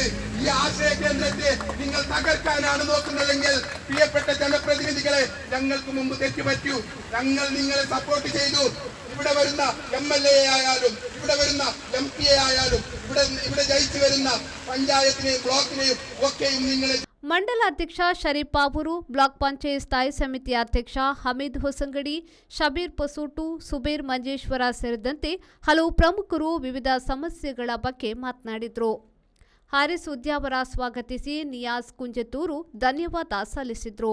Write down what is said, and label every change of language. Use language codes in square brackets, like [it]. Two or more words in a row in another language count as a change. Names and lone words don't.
[ml] ഈ ആശ്രയ കേന്ദ്രത്തെ നിങ്ങൾ തകർക്കാനാണ് നോക്കുന്നതെങ്കിൽ പ്രിയപ്പെട്ട ജനപ്രതിനിധികളെ, ഞങ്ങൾക്ക് മുമ്പ് തെറ്റുപറ്റൂ. ഞങ്ങൾ നിങ്ങളെ സപ്പോർട്ട് ചെയ്തു. ഇവിടെ വരുന്ന MLA ആയാലും ഇവിടെ വരുന്ന MP ആയാലും ഇവിടെ ജയിച്ചു വരുന്ന പഞ്ചായത്തിനെയും ബ്ലോക്കിനെയും ഒക്കെയും നിങ്ങളെ [kn] ಮಂಡಲಾಧ್ಯಕ್ಷ ಶರೀಫ್ ಪಾವೂರು, ಬ್ಲಾಕ್ ಪಂಚಾಯತ್ ಸ್ಥಾಯಿ ಸಮಿತಿ ಅಧ್ಯಕ್ಷ ಹಮೀದ್ ಹೊಸಂಗಡಿ, ಶಬೀರ್ ಪಸೂಟು, ಸುಬೇರ್ ಮಂಜೇಶ್ವರ ಸೇರಿದಂತೆ ಹಲವು ಪ್ರಮುಖರು ವಿವಿಧ ಸಮಸ್ಯೆಗಳ ಬಗ್ಗೆ ಮಾತನಾಡಿದರು. ಹಾರಿಸ್ ಉದ್ಯಾವರ ಸ್ವಾಗತಿಸಿ ನಿಯಾಜ್ ಕುಂಜತೂರು ಧನ್ಯವಾದ ಸಲ್ಲಿಸಿದರು.